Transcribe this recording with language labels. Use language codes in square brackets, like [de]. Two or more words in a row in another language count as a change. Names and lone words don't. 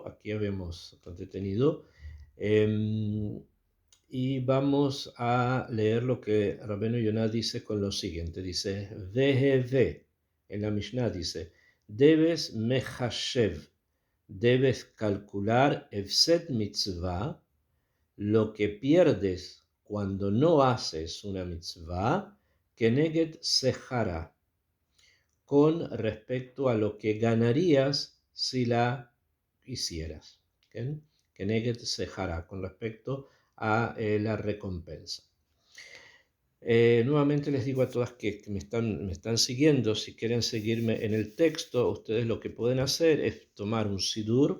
[es] Aquí habíamos detenido. Y vamos a leer lo que Rabbeinu Yonah dice con lo siguiente. Dice, VGV, en la Mishnah dice, debes mechashev, debes calcular [he] הפסד מצווה, [es] lo que pierdes cuando no haces una mitzvah, [he] כנגד שכרה, [es] con respecto a lo que ganarías si la hicieras. [he] כנגד שכרה, [es] con respecto a la recompensa. Nuevamente les digo a todas que me están siguiendo, si quieren seguirme en el texto, ustedes lo que pueden hacer es tomar un sidur.